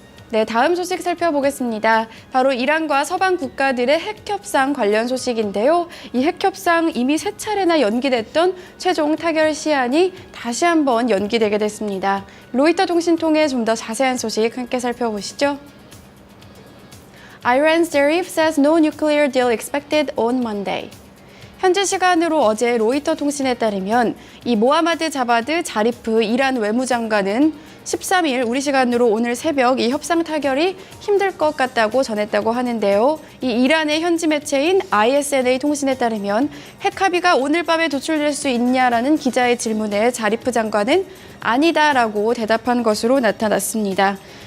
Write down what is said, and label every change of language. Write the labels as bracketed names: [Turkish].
[Korean] 네, 다음 소식 살펴보겠습니다. 바로 이란과 서방 국가들의 핵협상 관련 소식인데요. 이 핵협상 이미 3차례나 연기됐던 최종 타결 시한이 다시 한번 연기되게 됐습니다. 로이터 통신 통해 좀 더 자세한 소식 함께 살펴보시죠. [English] Iran's Zarif says no nuclear deal expected on Monday. [Korean] 현지 시간으로 어제 로이터 통신에 따르면 이 모하마드 자바드 자리프 이란 외무장관은 13일 우리 시간으로 오늘 새벽 이 협상 타결이 힘들 것 같다고 전했다고 하는데요. 이 이란의 현지 매체인 ISNA 통신에 따르면 핵 합의가 오늘 밤에 도출될 수 있냐라는 기자의 질문에 자리프 장관은 아니다라고 대답한 것으로 나타났습니다.